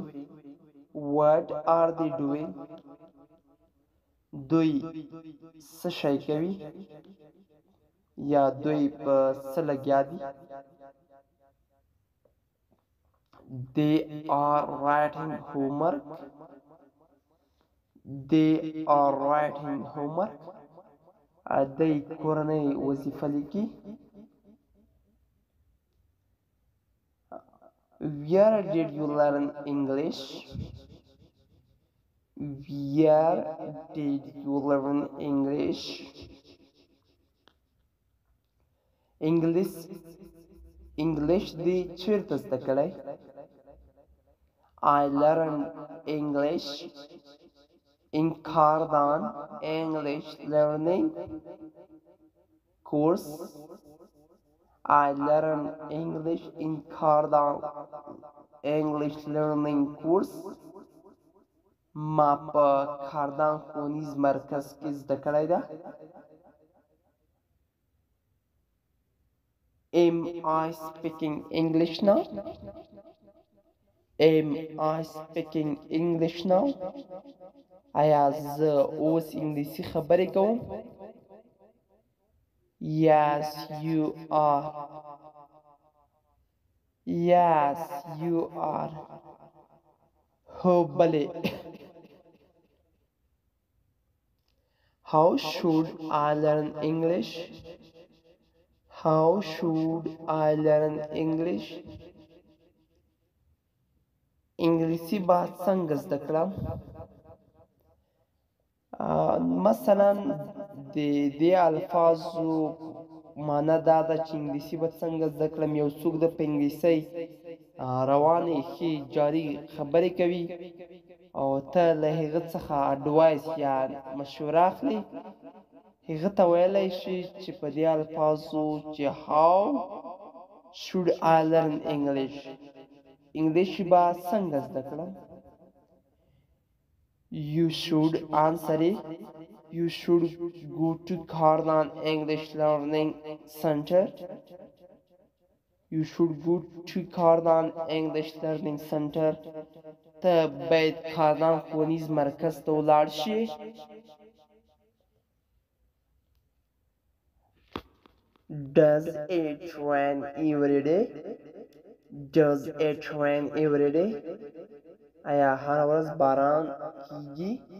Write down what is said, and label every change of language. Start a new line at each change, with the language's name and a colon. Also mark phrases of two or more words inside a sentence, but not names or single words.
English: What are they doing?
Pashto: دوی څه شی کوي یا دوی په څه لګیا دي؟
English: They are writing homework. They are writing homework.
Pashto: دوی کورنۍ وظیفه لیکي.
English: Where did you learn English? Where did you learn English?
Pashto: English دې چیرته زده کړی؟
English: I learned English in Cardan English learning course. I learned English in Cardan English learning course.
Pashto: ما په کاردان ښوونیز مرکز کې زده کړی ده.
English: Am I speaking English now? Am I speaking English now?
Pashto: آیا زه اوس انګلیسي خبرې کوم؟
English: Yes, you are. Yes, you are. Hopefully. How should I learn English? How should I learn English?
Pashto: انګلیسي به څنګه زده کړم؟ مثلا د دې الفاظو معنا دا ده چې انګلیسي به څنګه زده کړم. یو څوک د په انګلیسۍ روانې ښې جاري خبرې کوي او ته له هغه څخه اډوایس یا مشوره اخلي، هغه ته ویلی شي چې په دې الفاظو چې
English: how should I learn English،
Pashto: انګلیسي به څنګه زده کړم.
English: You should answer it. You should go to Karnan English Learning Center. You should go to Karnan English Learning Center.
Pashto: ته باید کارنان ښوونیز مرکز ته ولاړ شي.
English: Does it rain every day? Does it rain every day?
Pashto: آیا هر ورځ باران کیږي؟